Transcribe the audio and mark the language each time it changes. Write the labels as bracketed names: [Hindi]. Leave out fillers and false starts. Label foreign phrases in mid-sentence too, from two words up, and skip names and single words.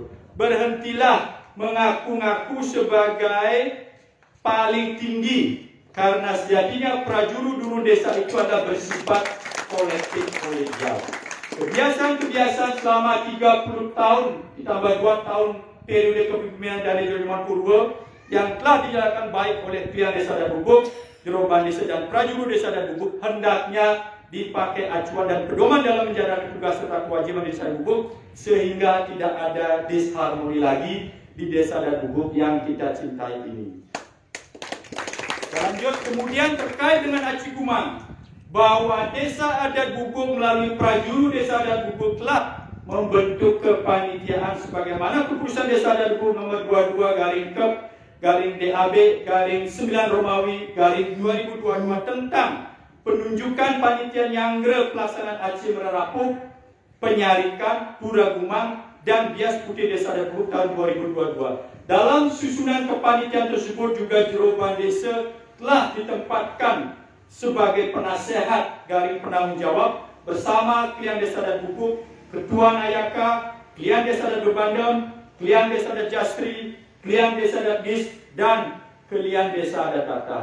[Indonesian] Berhentilah mengaku-ngaku sebagai paling tinggi, karena sejatinya prajuru dulu desa itu adalah bersifat kolektif kolegial. Kebiasaan-kebiasaan selama 30 tahun ditambah 2 tahun periode kepemimpinan dari Jojoman Purwo yang telah dijalankan baik oleh pihak Desa Adat Bubuk, Juru Bandesa dan prajuru Desa Adat Bubuk hendaknya dipakai acuan dan pedoman dalam menjalankan tugas serta kewajiban Desa Adat Bubuk, sehingga tidak ada disharmoni lagi di Desa Adat Bubuk yang kita cintai ini. Lanjut, kemudian terkait dengan Aci Gumang, bahwa Desa Adat Bubuk melalui prajuru Desa Adat Bubuk telah membentuk kepanitiaan sebagaimana keputusan Desa Adat Bubuk nomor 22/DAB/9 Romawi /2022 tentang penunjukan panitia nyangre pelaksanaan Aci Merarapuh, penyarikan, pura gumang, dan bias putih Desa Adat Bubuk tahun 2022. Dalam susunan kepanitiaan tersebut juga Juru Bandesa telah ditempatkan sebagai penasehat penanggung jawab bersama klien Desa Adat Bubuk, Ketua Nayaka, klien Desa Adat Berbandem, klien Desa Adat Jastri, klien Desa Adat Gis, dan klien Desa Adat Tata.